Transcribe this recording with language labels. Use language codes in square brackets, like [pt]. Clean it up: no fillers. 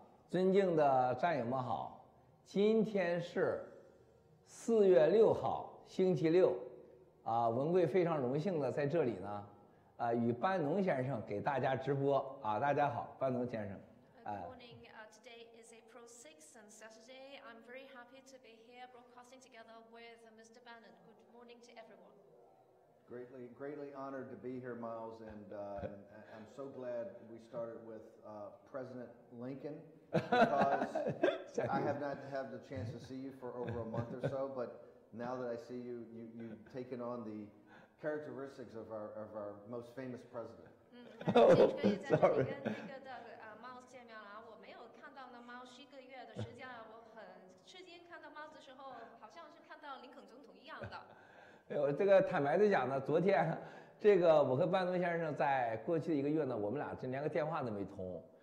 [zh] 尊敬的战友们好，今天是4月6号，星期六，文贵非常荣幸的在这里呢，与班农先生给大家直播啊，大家好，班农先生。 [en] Good morning. Today is April 6th and Saturday. I'm very happy to be here broadcasting together with Mr. Bannon. Good morning to everyone. Greatly honored to be here, Miles, and I'm so glad we started with President Lincoln because I have not had the chance to see you for over a month or so, but now that I see you, you've taken on the characteristics of our most famous president. Sorry. [zh] 猫见面了，我没有看到那猫是1个月的时间，我很吃惊，看到猫的时候，好像是看到林肯总统一样的。这个坦白的讲呢，昨天这个我和班农先生在过去的1个月呢，我们俩连个电话都没通。